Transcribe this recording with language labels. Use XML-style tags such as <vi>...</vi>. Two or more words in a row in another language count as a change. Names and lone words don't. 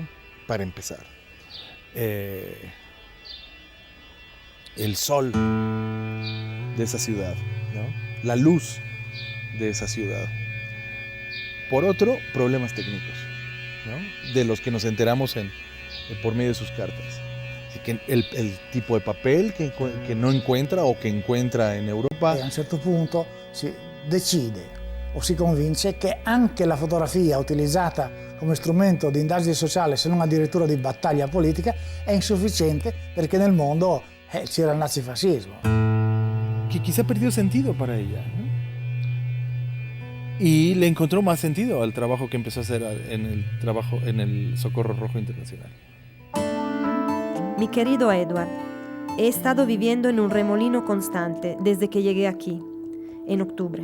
<es>Para empezar. El sol de esa ciudad, ¿no? La luz de esa ciudad. Por otro, problemas técnicos, ¿no? De los que nos enteramos por medio de sus cartas. Así que el tipo de papel que no encuentra o que encuentra en Europa.</es> <it>E a un certo punto si decide o si convince che anche la fotografia utilizzata come strumento di indagine sociale, se non addirittura di battaglia politica, è insufficiente perché nel mondo c'era il nazifascismo.</it> <es>Que quizá perdió sentido para ella, ¿no? Y le encontró más sentido al trabajo que empezó a hacer en el Socorro Rojo Internacional. Mi querido Edward, he estado viviendo en un remolino constante desde que llegué aquí, en octubre.</es>